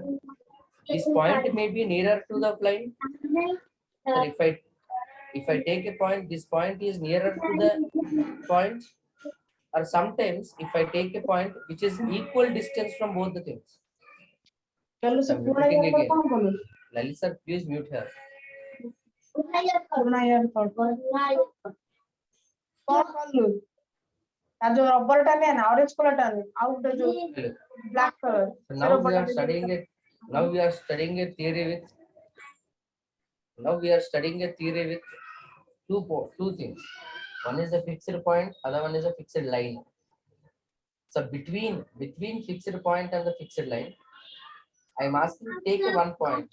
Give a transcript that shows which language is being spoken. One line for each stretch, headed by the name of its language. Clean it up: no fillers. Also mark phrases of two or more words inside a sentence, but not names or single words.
English: This point may be nearer to the plane. So if I take a point, this point is nearer to the point, or sometimes if I take a point which is equal distance from both the things. I'm repeating again. Lalit sir, please mute her.
Odia: ରବର ଟା ନା
English: orange colour
Odia: ଟା ଆଉ ଗୋଟେ ଯୋଉ
English: black colour Now we are studying it. Now we are studying a theory with. Now we are studying a theory with two things. One is a fixed point, other one is a fixed line. So between fixed point and the fixed line, I am asking to take a one point.